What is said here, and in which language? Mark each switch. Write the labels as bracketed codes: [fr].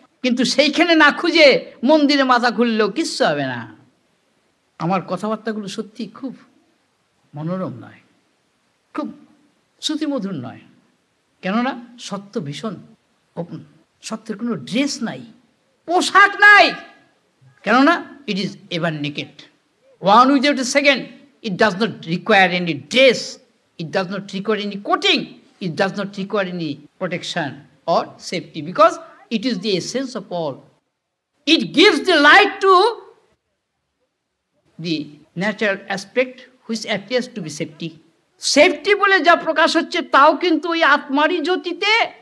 [bn] কিন্তু সেইখানে না খুঁজে মন্দিরে মাথা খুললেও কিচ্ছু হবে না। আমার কথাবার্তাগুলো সত্যি খুব মনোরম নয়, খুব শ্রুতিমধুর নয়। কেননা সত্য ভীষণ ওপেন, সত্যের কোনো ড্রেস নাই, পোশাক নাই, [en] কেননা it is ever naked. One without a second. It does not require any dress. It does not require any coating. It does not require any protection or safety, because it is the essence of all. It gives the light to the natural aspect which appears to be safety. [bn] Safety বলে যা প্রকাশ হচ্ছে তাও কিন্তু ওই আত্মারই জ্যোতিতে।